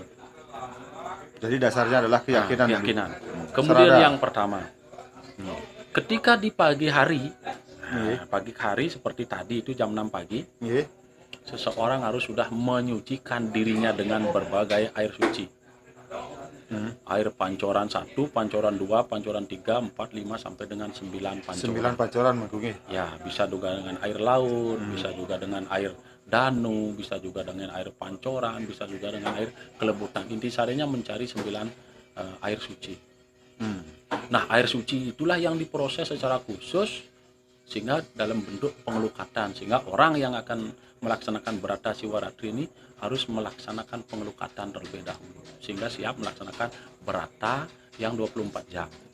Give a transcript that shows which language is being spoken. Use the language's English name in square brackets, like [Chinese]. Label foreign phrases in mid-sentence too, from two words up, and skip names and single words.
[Indonesian] Jadi dasarnya adalah keyakinan. Nah, keyakinan. Kemudian Serada. yang pertama, ketika di pagi hari seperti tadi itu jam 6 pagi, seseorang harus sudah menyucikan dirinya dengan berbagai air suci. Air pancoran 1, pancoran 2, pancoran 3, 4, 5 sampai dengan 9 pancoran. 9 pancoran Mangku. Ya, bisa juga dengan air laut, bisa juga dengan air danu, bisa juga dengan air pancoran, bisa juga dengan air kelebutan. Intisarinya mencari 9 air suci. Nah, air suci itulah yang diproses secara khusus sehingga dalam bentuk pengelukatan, sehingga orang yang akan melaksanakan berata Siwaratri ini harus melaksanakan pengelukatan terlebih dahulu sehingga siap melaksanakan berata yang 24 jam.